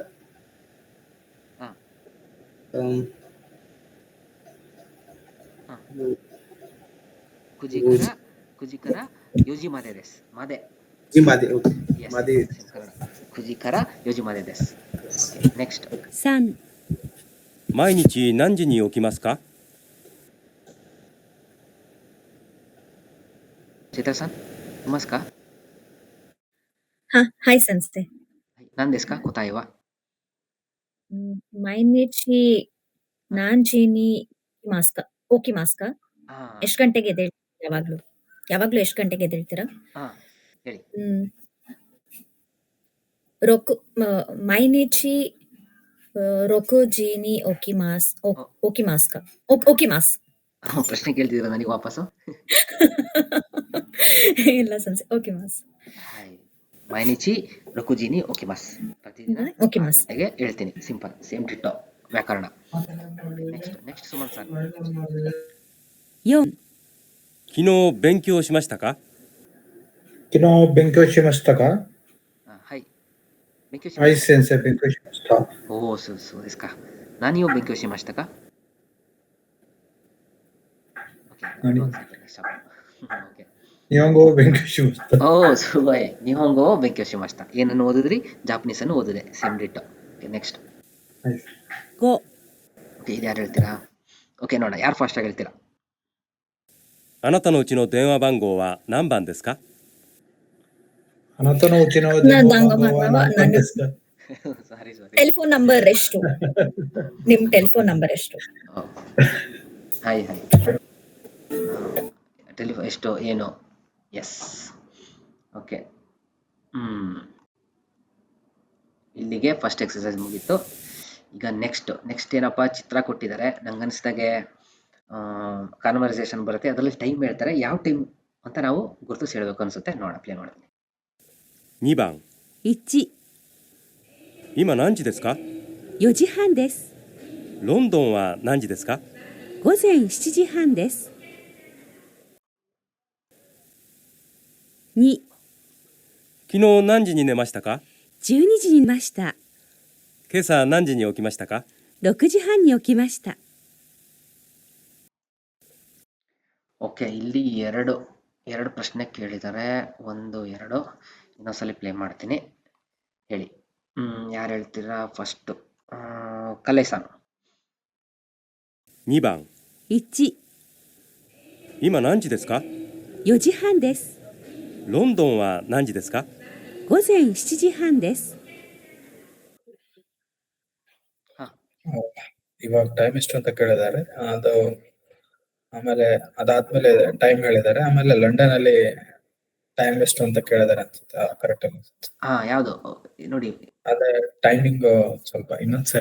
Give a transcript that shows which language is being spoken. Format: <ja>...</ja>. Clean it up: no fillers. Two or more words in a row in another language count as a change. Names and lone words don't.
<ja>九時から 四時 まで です。まで.</ja> <kn>ಮಾದೆ. ಓಕೆ.</kn> <ja>ಕನ್ನಡ 九時から 四時 まで です. ನೆಕ್ಸ್ಟ್ 3、毎日何時に起きますか？</ja> <kn>ಚೇತರ್ ಸನ್ ನಮಸ್ಕಾರ.</kn> <ja>はい、先生。何ですか答えは？毎日何時に起きますか？あ</ja> <kn>ಎಷ್ಟು ಗಂಟೆಗೆ ಎದ್ದೇಳ್ತೀರಾ ಯಾವಾಗ್ಲೂ? ಯಾವಾಗ್ಲೂ ಎಷ್ಟು ಗಂಟೆಗೆ ಎದ್ದೇಳ್ತೀರಾ? ಆ ಹೇಳಿ.</kn> <ja>毎日6時に起きますか? 起きます。</ja> <kn>ಪ್ರಶ್ನೆ ಕೇಳ್ತಿದ್ದೀರಾ ನನಗೆ ವಾಪಸ್ಸು? ಇಲ್ಲ ಸೆನ್ಸೆ,</kn> <ja>起きます。はい。毎日 六時に 起きます. ಪ್ರತಿದಿನ 起きます。</ja> <kn>ಗಂಟೆಗೆ ಹೇಳ್ತೀನಿ. ಸಿಂಪಲ್,</kn> <en>same ditto</en> <kn>ವ್ಯಾಕರಣ. ನೆಕ್ಸ್ಟ್ ಸುಮನ್ ಸರ್.</kn> <ja>4、昨日勉強しましたか？昨日勉強しましたか？はい。勉強しはい、ました。先生、勉強しました。おお、そうですか。何を勉強しましたか？何</ja> <en>Okay. Okay.</en> <ja>日本語を勉強しました。おお、すごい。日本語を勉強しました。</ja> <kn>ಏನನ್ನು ಓದಿದ್ರಿ? ಜಾಪನೀಸ್ ಅನ್ನು ಓದಿದೆ.</kn> <en>same ditto. okay, next.</en> <ja>はい。 5、</ja> <kn>ಓಕೆ, ಇದು ಯಾರು ಹೇಳ್ತೀರಾ? ಓಕೆ, ನೋಡೋಣ. ಯಾರು ಫಾಸ್ಟ್ ಆಗಿ ಹೇಳ್ತೀರಾ?</kn> <ja>あなたのうちの電話番号は何番ですか？あなたのうちの電話番号は何番ですか？</ja> <en>sorry sorry. telephone number</en> <kn>ಎಷ್ಟು? ನಿಮ್</kn> <en>telephone number</en> <kn>ಎಷ್ಟು? ಹಾಯ್. ಟೆಲಿಫೋನ್ ಎಷ್ಟು ಏನು? ಎಸ್. ಓಕೆ. ಇಲ್ಲಿಗೆ</kn> <en>first exercise</en> <kn>ಮುಗೀತು. ಈಗ ನೆಕ್ಸ್ಟ್ ಏನಪ್ಪ, ಚಿತ್ರ ಕೊಟ್ಟಿದ್ದಾರೆ. ನಂಗನ್ಸ್ದಾಗೆ ಕಾನ್ವರ್ಸೇಷನ್ ಬರುತ್ತೆ, ಅದರಲ್ಲಿ ಟೈಮ್ ಹೇಳ್ತಾರೆ. ಯಾವ ಟೈಮ್ ಅಂತ ನಾವು ಗುರುತಿಸಿ ಹೇಳ್ಬೇಕು ಅನ್ಸುತ್ತೆ. ಪ್ಲೇ ಮಾಡ್ತೀನಿ.</kn> <ja>2 番 1、今何時ですか？ 4時半です。ロンドンは何時ですか？午前7時半です。2、昨日何時に寝ましたか？ 12時に寝ました。今朝何時に起きましたか？ 6時半に起きました。</ja> <kn>ಓಕೆ, ಇಲ್ಲಿ ಎರಡು ಪ್ರಶ್ನೆ ಕೇಳಿದ್ದಾರೆ. 1, 2 ಇನ್ನೊಂದ್ಸಲಿ ಪ್ಲೇ ಮಾಡ್ತೀನಿ. ಹೇಳಿ. ಯಾರು ಹೇಳ್ತೀರಾ ಫಸ್ಟ್? ಕಲೇಸಾನ್.</kn> <ja>2 番 1、今何時ですか？ 4時半です。ロンドンは何時ですか？午前7時半です。</ja> <kn>ಇವಾಗ ಟೈಮ್ ಎಷ್ಟು ಅಂತ ಕೇಳಿದ್ದಾರೆ. ಆಮೇಲೆ ಅದಾದ್ಮೇಲೆ ಟೈಮ್ ಹೇಳಿದ್ದಾರೆ. ಆಮೇಲೆ ಲಂಡನ್ ಅಲ್ಲಿ ಟೈಮ್ ಎಷ್ಟು ಅಂತ ಕೇಳಿದ್ದಾರೆ ಅನ್ಸುತ್ತೆ. ಕರೆಕ್ಟ್ ಅನ್ಸುತ್ತೆ. ಯಾವುದು ನೋಡಿ? ಅದೇ ಟೈಮಿಂಗ್ ಸ್ವಲ್ಪ ಇನ್ನೊಂದ್ಸರಿ.</kn>